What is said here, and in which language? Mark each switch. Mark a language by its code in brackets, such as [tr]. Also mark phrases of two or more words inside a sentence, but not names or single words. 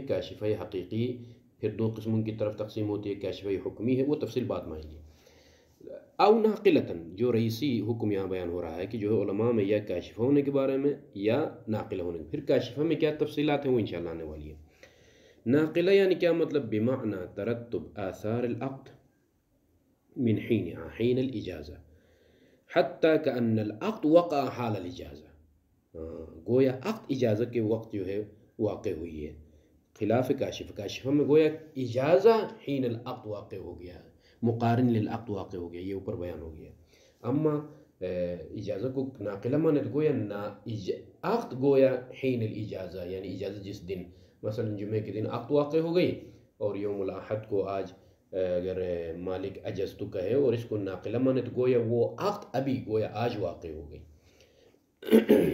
[ur] کاشفہ حقیقی پھر دو قسموں کی طرف تقسیم ہوتی ہے، کاشفہ حکمی ہے، وہ تفصیل بعد میں آئیں گی. او ناقلتاً، جو رئیسی حکم یہاں بیان ہو رہا ہے کہ جو علماء میں یا کاشفہ ہونے کے بارے میں یا ناقلہ ہونے کے. پھر کاشفہ میں کیا تفصیلات ہیں وہ انشاءاللہ آنے والی ہے. ناقلہ یعنی کیا مطلب؟ [ar] بمعنی ترتب آثار العقد من حین الاجازہ حتی کأن العقد وقع حال الاجازہ، [ur] گویا عقد اجازہ کے وقت جو ہے واقع ہوئی ہے. خلاف کاشفہ میں گویا اجازہ [ar] حین العقد [ur] واقع ہو گیا ہے، [ar] مقارن للعقد [ur] واقع ہو گیا، یہ اوپر بیان ہو گیا. اما اجازہ کو ناقلہ مانے تو گویا عقد گویا [ar] حین الاجازہ، [ur] یعنی اجازہ جس دن، مثلا جمعے کے دن عقد واقع ہو گئی، اور [ar] یوم الاحد [ur] کو آج اگر مالک اجزتو کہے اور اس کو ناقلہ مانے تو گویا وہ عقد ابھی گویا آج واقع ہو گئی۔